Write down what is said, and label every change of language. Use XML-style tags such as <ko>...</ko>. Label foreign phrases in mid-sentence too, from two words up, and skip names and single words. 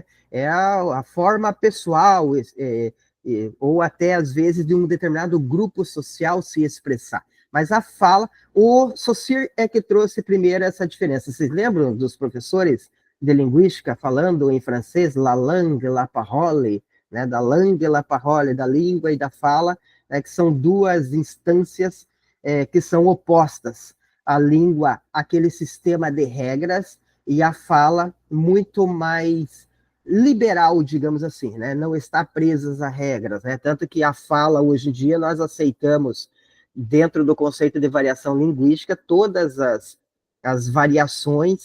<pt>É a forma pessoal, ou até às vezes de um determinado grupo social se expressar. Mas a fala, o Saussure é que trouxe primeiro essa diferença. Vocês lembram dos professores de linguística falando em francês,</pt> <fr>la langue, la parole, né? Da langue, la parole,</fr> <pt>da língua e da fala, né? Que são duas instâncias que são opostas. A língua, aquele sistema de regras, e a fala muito mais liberal, digamos assim, né? Não está presas a regras, né? Tanto que a fala, hoje em dia, nós aceitamos, dentro do conceito de variação linguística, todas as variações.</pt>